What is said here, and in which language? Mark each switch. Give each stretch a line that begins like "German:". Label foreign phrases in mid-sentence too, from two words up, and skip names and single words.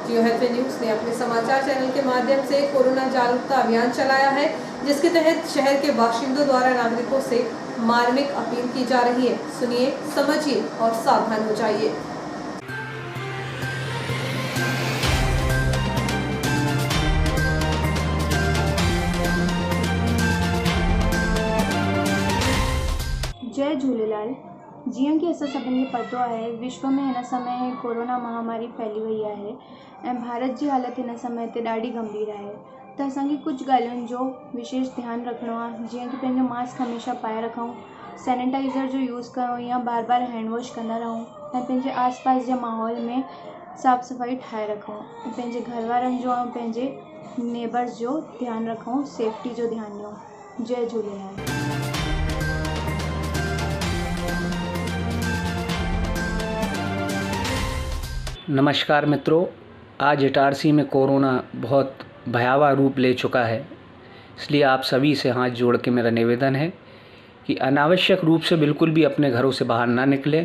Hindi: जियो हेल्थ न्यूज ने अपने समाचार चैनल के माध्यम से कोरोना जागरूकता अभियान चलाया है, जिसके तहत शहर के बाशिंदों द्वारा नागरिकों से मार्मिक अपील की जा रही है। सुनिए, समझिए और सावधान हो जाइए। जय झूलेलाल।
Sindhi: जीअं कि असां सभिनी खे पतो आहे, विश्व में हिन समय कोरोना महामारी फैली वई आहे ऐं भारत जी हालति हिन समय ते ॾाढी गंभीर आहे। त असांखे कुझु ॻाल्हियुनि जो विशेष ध्यानु रखिणो आहे, जीअं कि पंहिंजो मास्क हमेशह पाए रखूं, सैनिटाइज़र जो यूज़ कयूं या बार बार
English: hand wash
Sindhi: कंदा रहूं ऐं पंहिंजे आसपास जे माहौल में साफ़ सफ़ाई ठाहे रखूं ऐं पंहिंजे घर वारनि जो ऐं पंहिंजे नेबर्स जो ध्यानु रखूं, सेफ्टी जो ध्यानु ॾियूं। जय झूलेलाल।
Hindi: नमस्कार मित्रों, आज इटारसी में कोरोना बहुत भयावह रूप ले चुका है। इसलिए आप सभी से हाथ जोड़ के मेरा निवेदन है कि अनावश्यक रूप से बिल्कुल भी अपने घरों से बाहर ना निकलें।